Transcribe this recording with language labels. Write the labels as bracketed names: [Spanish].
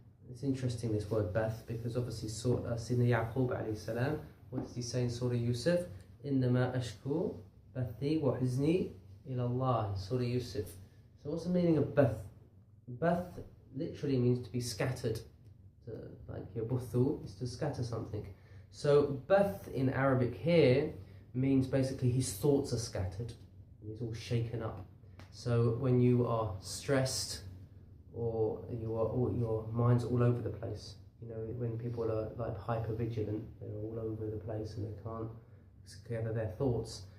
[English] It's interesting, this word bath, because obviously Sayyidina Yaqub alayhi salam, what does he say in Surah Yusuf? [Arabic] إنما أشكو بثي وحزني إلى الله, Surah Yusuf. [English] So what's the meaning of bath? Bath literally means to be scattered, like yabuthu is to scatter something. So bath in Arabic here means basically his thoughts are scattered, he's all shaken up. So when you are stressed, or your mind's all over the place, you know, when people are like hyper vigilant, they're all over the place and they can't gather their thoughts.